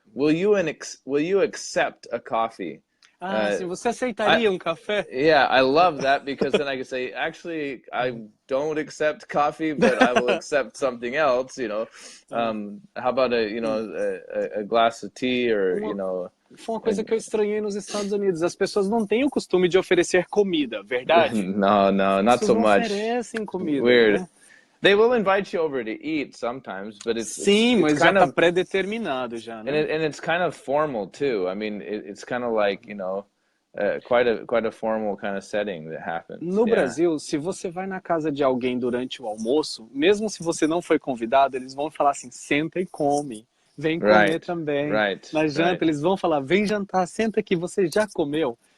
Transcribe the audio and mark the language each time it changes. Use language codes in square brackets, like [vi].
[en] Will you accept a coffee? [pt] Se você aceitaria café? [en] Yeah, I love that because then I can say, actually, I don't accept coffee, but I will accept something else. You know, how about a glass of tea or [pt] Foi uma coisa que eu estranhei nos Estados Unidos. As pessoas não têm o costume de oferecer comida, verdade? [en] No, not so much. [pt] As pessoas não oferecem comida. [en] Weird. [pt] Né? [en] They will invite you over to eat sometimes, but it's [pt] mas já está pré-determinado já, né? [en] And it's kind of formal too. I mean, it's kind of like, quite a formal kind of setting that happens. [pt] No Brasil, se você vai na casa de alguém durante o almoço, mesmo se você não foi convidado, eles vão falar assim, senta e come. Vem comer também. Na janta, eles vão falar, vem jantar, senta aqui, você já comeu.